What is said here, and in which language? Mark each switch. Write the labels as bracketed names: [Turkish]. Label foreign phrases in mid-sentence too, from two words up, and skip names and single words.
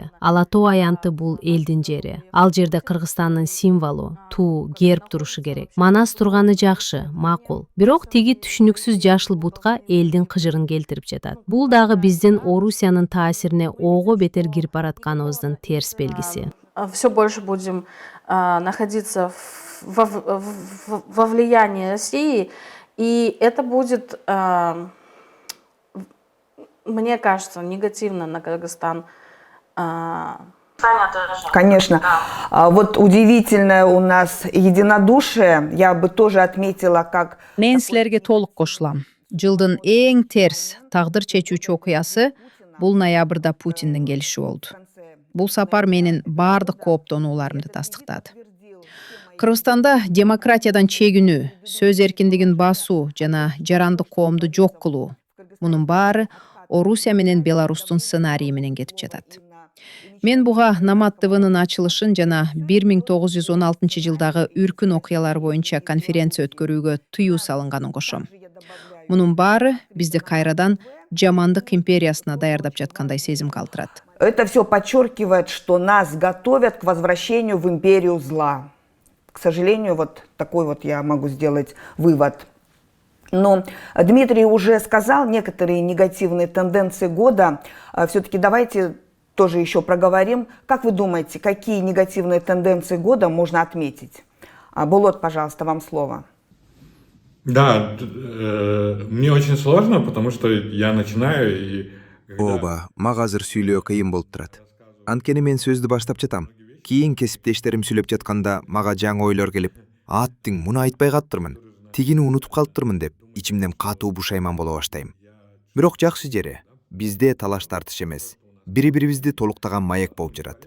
[Kyrgyz] Ала Тоо аянты бул элдин жери. Ал жерде Кыргызстандын символу, туу, герб турушу керек. Манас турганы жакшы, макул. Бирок тиги түшүнүксүз жашыл бутка элдин кыжырын келтирип жатат. Бул дагы биздин Орусиянын таасирине ого бетер кирип баратканыбыздын терс белгиси. [Russian] Все больше будем находиться во влиянии России, и это будет, мне кажется, негативно на Кыргызстан. Конечно. Вот удивительное у нас единодушие. Я бы тоже отметила, как... [Kyrgyz] Мен силерге толук кошулам. Жылдын эң терс тагдыр чечүүчү окуясы бул ноябрда Путиндин келиши болду. Бул сапар менин баардык кооптонууларымды тастыктады. Кыргызстанда демократиядан чегинүү, сөз эркиндигин басуу жана жарандык коомду жок кылуу. Мунун баары Орусия менен Беларустун сценарийи менен кетип жатат. Мен буга Намат ТВнын ачылышын жана 1916 жылдагы үркүн окуялар боюнча конференция өткөрүүгө тыюу салынганын кошом. Мунун баары бизди кайрадан жамандык империясына даярдап жаткандай сезим калтырат. [Russian] Это все подчеркивает, что нас готовят к возвращению в империю зла. К сожалению, вот такой вот я могу сделать вывод. Но Дмитрий уже сказал некоторые негативные тенденции года. Все-таки давайте тоже еще проговорим. Как вы думаете, какие негативные тенденции года можно отметить? Болот, пожалуйста, вам слово. Да, мне очень сложно, потому что я начинаю и... Оба, [Kyrgyz] мага азыр сүйлөө кыйын болуп турат. Анткени мен сөздү баштап жатам. Кийин кесиптештерим сүйлөп жатканда мага жаңы ойлор келип, аттың муну айтпай калыптырмын, тигини унутуп калыптырмын деп ичимден катуу бушайман боло баштайм. Бирок жакшы жери, бизде талаш тартыш эмес, бири-бирибизди толуктаган маек болуп жатат.